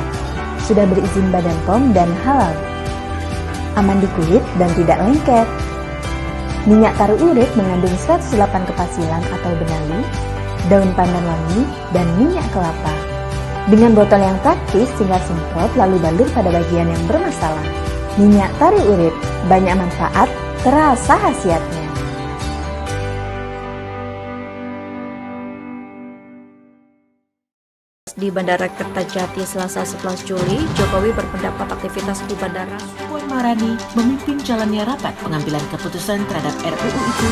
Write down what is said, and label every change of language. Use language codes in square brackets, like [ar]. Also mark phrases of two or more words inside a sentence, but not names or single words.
[id] Sudah berizin Badan POM dan halal. Aman di kulit dan tidak lengket. Minyak taru urip mengandung 108 kepasilan atau benalu, daun pandan wangi, dan minyak kelapa. Dengan botol yang praktis, tinggal semprot lalu balur pada bagian yang bermasalah. Minyak taru urip, banyak manfaat, terasa khasiatnya. Di Bandara Kertajati Selasa 11 Juli, Jokowi berpendapat aktivitas di bandara. Puan Maharani memimpin jalannya rapat pengambilan keputusan terhadap RUU itu.